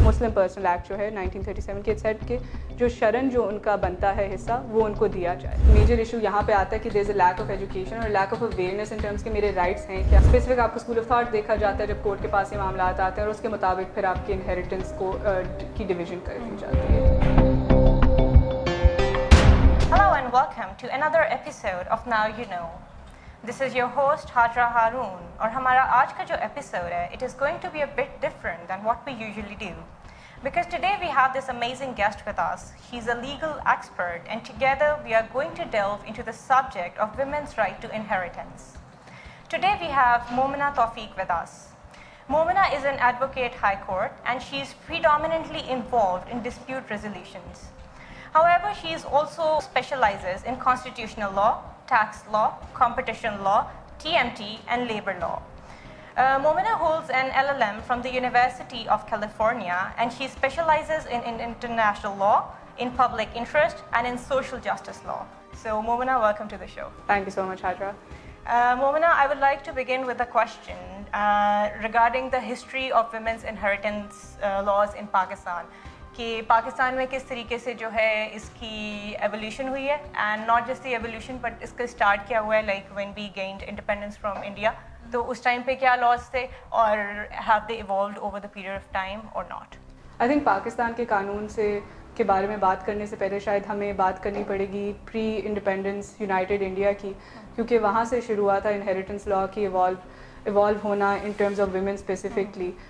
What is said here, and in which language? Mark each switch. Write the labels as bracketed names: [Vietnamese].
[Urdu] مسلم personal act جو ہے 1937 کے سیٹ کے جو شرن جو ان کا بنتا ہے حصہ وہ ان کو دیا جائے. میجر ایشو یہاں پہ آتا ہے کہ [English] there is a lack of education [Urdu] اور lack of awareness in terms کہ میرے رائٹس ہیں کیا. اسپیسیفک آپ کو اسکول آف تھاٹ دیکھا جاتا ہے جب کورٹ کے پاس یہ معاملات آتے ہیں اور اس کے مطابق پھر آپ کی انہیریٹنس کو کی ڈویژن کر دی جاتی ہے. [English] Hello and welcome to another episode of Now You Know. This is your host Hajra Haroon [Urdu] اور ہمارا آج کا جو ایپیسوڈ ہے [English] it is going to be a bit different than what we usually do because today we have this amazing guest with us. He's a legal expert and together we are going to delve into the subject of women's right to inheritance. Today we have Momina Tawfiq with us. Momina is an advocate high court and she is predominantly involved in dispute resolutions. However, she also specializes in constitutional law, tax law, competition law, TMT, and labor law. Momina holds an LLM from the University of California, and she specializes in international law, in public interest, and in social justice law. So, Momina, welcome to the show. Thank you so much, Hajra. Momina, I would like to begin with a question regarding the history of women's inheritance laws in Pakistan. [Urdu] کہ پاکستان میں کس طریقے سے جو ہے اس کی evolution ہوئی ہے [English] and not just the evolution but [Urdu] اس کا اسٹارٹ کیا ہوا ہے [English] Like when we gained independence from India. [Urdu] تو اس ٹائم پہ کیا لاز تھے اور [English] have they evolved over the period of time [Urdu] اور ناٹ. آئی تھنک پاکستان کے قانون سے کے بارے میں بات کرنے سے پہلے شاید ہمیں بات کرنی پڑے گی پری انڈیپینڈنس یونائٹیڈ انڈیا کی کیونکہ وہاں سے شروع ہوا تھا انہیریٹنس لا کی ایوالو ہونا in terms of women specifically.